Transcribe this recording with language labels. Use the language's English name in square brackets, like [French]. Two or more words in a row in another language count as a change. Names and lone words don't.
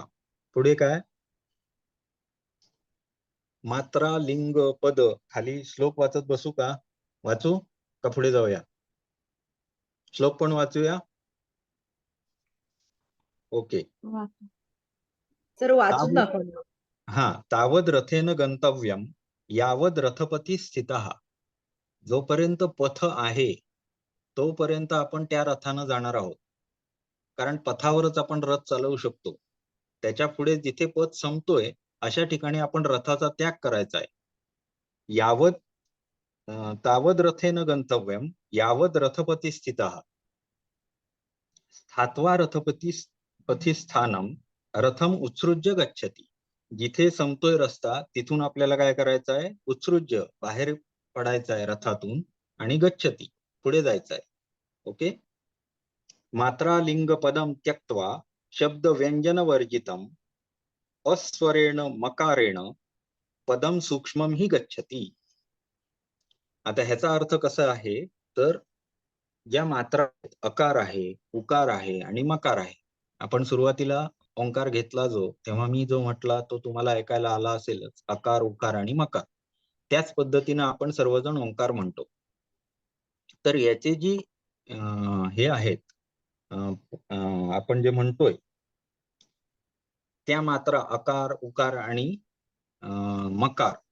[Marathi] पुढे काय? [Sanskrit] मात्रा लिंग पद. [Marathi] खाली श्लोक वाचत बसू का? वाचू का पुढे जाऊया? [Sanskrit] श्लोक पण वाचूया. [Marathi] ओके. सर वाचून दाखवलं. हा, [Sanskrit] तावद रथेन गंतव्यम यावद रथपती स्थितः. [Marathi] जोपर्यंत पथ आहे तोपर्यंत आपण त्या रथानं जाणार आहोत, कारण पथावरच आपण रथ चालवू शकतो. त्याच्या पुढे जिथे पथ संपतोय अशा ठिकाणी आपण रथाचा त्याग करायचा आहे. [Sanskrit] यावत तावद रथेन गंतव्यम यावद रथपती स्थितः स्थात्वा रथपती पथी स्थानम रथम उत्सृज्य गच्छति. [Marathi] जिथे संपतोय रस्ता तिथून आपल्याला काय करायचं आहे, उत्सृज्य बाहेर पडायचं आहे रथातून आणि गच्छती पुढे जायचं आहे. ओके. [Sanskrit] मात्रा लिंग पदम त्यक्त्वा शब्द व्यंजन वर्जितम अस्वरेण मकारेण पदम सूक्ष्मम ही गच्छती. [Marathi] आता ह्याचा अर्थ कसा आहे, तर ज्या मात्रा अकार आहे, उकार आहे आणि मकार आहे. आपण सुरुवातीला ओंकार घेतला तेव्हा मी जो म्हटला तो तुम्हाला ऐकायला आला असेलच, अकार, उकार आणि मकार. त्याच पद्धतीनं आपण सर्वजण ओंकार म्हणतो. तर याचे जी हे आहेत, आपण जे म्हणतोय त्या मात्रा अकार, उकार आणि मकार,